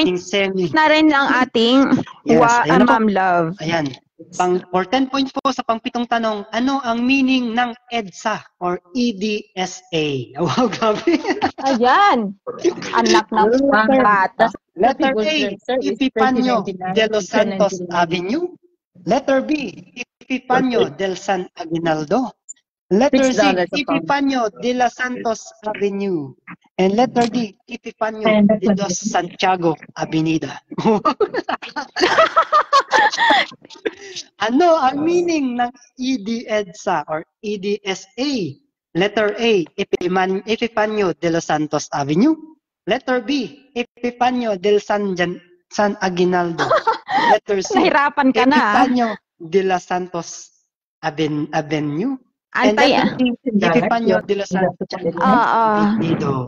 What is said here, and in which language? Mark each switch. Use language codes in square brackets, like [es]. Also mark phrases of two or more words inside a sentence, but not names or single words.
[tl] ating semi. na rin ang ating Yes, ayan na po. Ma'am Love. Ayan. [en] For 10 points [tl] po sa pang-pitong tanong, ano ang meaning ng EDSA or EDSA? Wow, grabe. Ayan. Anak ng bata. [en] Letter A, Epifanio de los Santos Avenue. Letter B, Epifanio del San Aguinaldo. Letter C, Epifanio de los Santos Avenue. And letter D, Epifanio de los Santiago Avenida. [tl] Ano ang meaning ng EDSA or EDSA? [en] Letter A, Epifanio de los Santos Avenue. Letter B, Epifanio del San Aguinaldo. Letter C, [tl] Nahirapan ka na. [en] Epifanio de los Santos Avenue. And [tl] Antay. [en] letter D, Epifanio de los Santos Avenida.